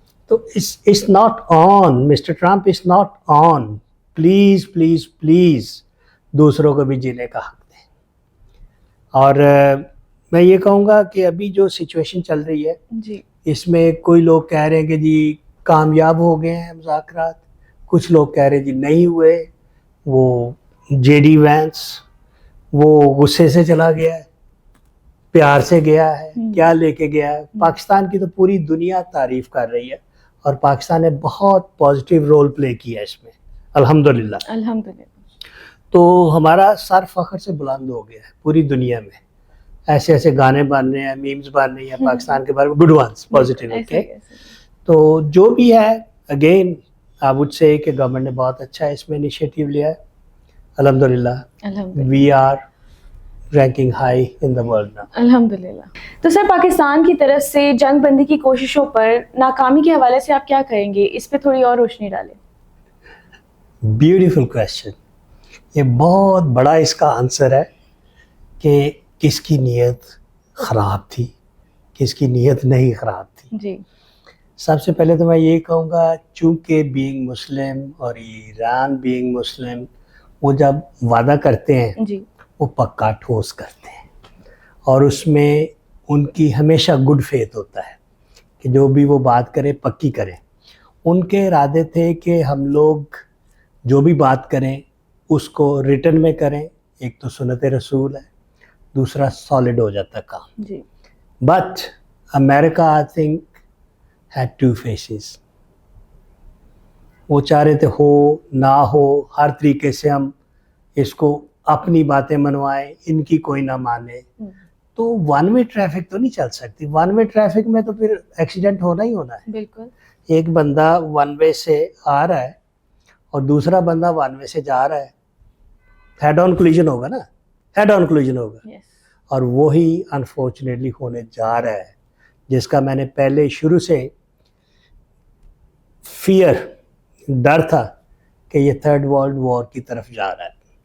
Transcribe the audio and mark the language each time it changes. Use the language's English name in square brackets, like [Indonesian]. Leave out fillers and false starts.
[English] تو it's not on mister Trump, it's not on. [Urdu] Please please please دوسروں کو بھی جینے کا حق دیں. اور میں یہ کہوں گا کہ ابھی جو سچویشن چل رہی ہے جی اس میں کوئی لوگ کہہ رہے ہیں کہ جی کامیاب ہو گئے ہیں مذاکرات، کچھ لوگ کہہ رہے ہیں جی نہیں ہوئے. وہ جے ڈی وینس وہ غصے سے چلا گیا ہے، پیار سے گیا ہے، کیا لے کے گیا ہے. پاکستان کی تو پوری دنیا تعریف کر رہی ہے اور پاکستان نے بہت پازیٹیو رول پلے کیا ہے اس میں، الحمدللہ. الحمدللہ. تو ہمارا سر فخر سے بلند ہو گیا ہے پوری دنیا میں. ایسے ایسے گانے بن رہے ہیں، میمز بن رہی ہیں پاکستان کے بارے میں، گڈ ونس، پازیٹیو. اوکے، تو جو بھی ہے اگین [English] I would say [Urdu] کہ گورنمنٹ نے بہت اچھا اس میں انیشیٹو لیا ہے، الحمدللہ. [English] We are ranking high in the world now. [Urdu] الحمدللہ. تو سر پاکستان کی طرف سے جنگ بندی کی کوششوں پر ناکامی کے حوالے سے آپ کیا کہیں گے؟ اس پہ تھوڑی اور روشنی ڈالیں. [English] Beautiful question. [Urdu] یہ بہت بڑا اس کا آنسر ہے کہ کس کی نیت خراب تھی، کس کی نیت نہیں خراب تھی. جی. سب سے پہلے تو میں یہ کہوں گا چونکہ بینگ مسلم اور ایران بینگ مسلم وہ جب وعدہ کرتے ہیں جی وہ پکا ٹھوس کرتے ہیں، اور اس میں ان کی ہمیشہ گڈ فیتھ ہوتا ہے کہ جو بھی وہ بات کرے پکی کریں. ان کے ارادے تھے کہ ہم لوگ جو بھی بات کریں اس کو ریٹن میں کریں. ایک تو سنت رسول ہے، دوسرا سالڈ ہو جاتا کام. جی. [English] But America I think had two faces. [Urdu] وہ چاہ رہے تھے ہو نہ ہو ہر طریقے سے ہم اس کو اپنی باتیں منوائیں، ان کی کوئی نہ مانے. تو ون وے ٹریفک تو نہیں چل سکتی. ون وے ٹریفک میں تو پھر ایکسیڈنٹ ہونا ہی ہونا ہے. بالکل. ایک بندہ ون وے سے آ رہا ہے اور دوسرا بندہ ون وے سے جا رہا ہے، ہیڈ آن کولیجن ہوگا نا، ہیڈ آن کولیجن ہوگا. اور وہی انفارچونیٹلی ہونے جا رہا ہے جس کا میں نے پہلے شروع سے فیئر، ڈر تھا کہ یہ تھرڈ ورلڈ وار کی طرف جا رہا ہے.